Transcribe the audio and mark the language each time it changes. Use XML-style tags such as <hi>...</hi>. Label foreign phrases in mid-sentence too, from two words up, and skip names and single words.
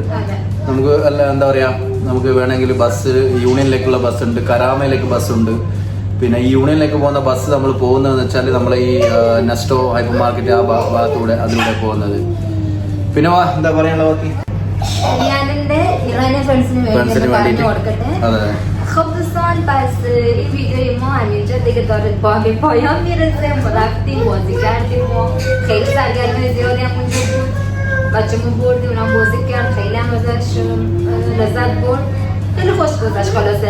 <ml>നമുക്ക് എന്താ പറയാ, നമുക്ക് വേണമെങ്കിൽ ബസ് യൂണിയനിലേക്കുള്ള ബസ് ഉണ്ട്, കരാമയിലേക്ക് ബസ് ഉണ്ട്. പിന്നെ ഈ യൂണിയനിലേക്ക് പോകുന്ന ബസ് നമ്മൾ പോകുന്നതെന്ന് വെച്ചാൽ നമ്മൾ ഈ നെസ്റ്റോ ഹൈപ്പർ മാർക്കറ്റ് ആ ഭാഗത്തൂടെ അതിലൂടെ പോകുന്നത്. പിന്നെ എന്താ പറയാനുള്ള ബാക്കി ഫ്രണ്ട്സിന് വേണ്ടിയിട്ട്. അതെ,</ml> <fa>خب پس این ویدیوی ما همینجا دیگه داره به پایان میرسه. ما رفتیم بازی کردیم و خیلی سرگرمی زیادی هم اونجا بود. بچه‌مون بردیم، اونم بازی کرد، خیلی هم ازش لذت برد. خیلی خوش گذشت خلاصه.</fa>